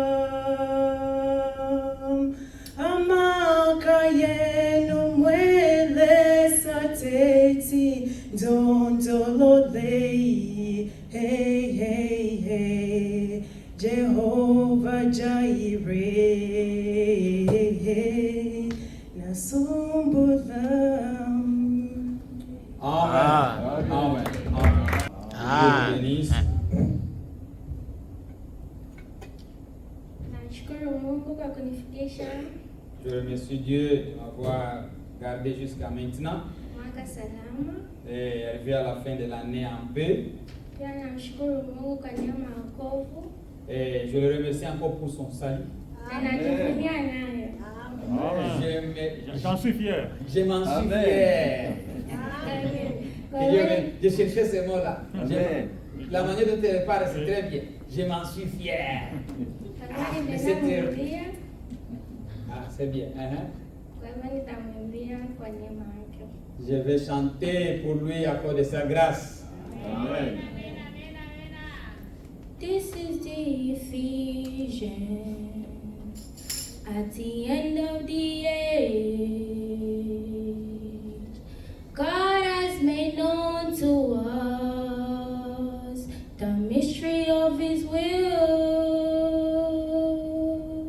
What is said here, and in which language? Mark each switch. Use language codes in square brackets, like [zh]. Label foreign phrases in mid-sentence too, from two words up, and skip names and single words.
[sw] Amaka yenu mwele Ndondolole, hey, hey, hey, Jehovah Jireh, Nasumbulam. [fr] Amen. Amen. Amen. Dieu bénisse. [sw] Nashukuru Mungu kwa kunifikisha [fr] Je remercie Dieu de m'avoir gardé jusqu'à maintenant [sw] mwaka salama. [fr] et arrivé à la fin de l'année en paix. [sw] Pia namshukuru Mungu kwa neema ya wokovu. [fr] Et je le remercie encore pour son salut. [sw] Na najivunia nayo. [fr] J'en suis fier. Je m'en suis Amen. fier. Je cherchais ce mot-là. Amen. La manière dont tu le parles, c'est très bien. Je m'en suis fier. Mais c'est terrible. Ah, c'est bien. [sw] Kwa hivyo nitamwimbia kwa neema yake. [fr] Je vais chanter pour lui à cause de sa grâce. Amen. [en] This is the Ephesians at the end of the age. God has made known to us the mystery of His will.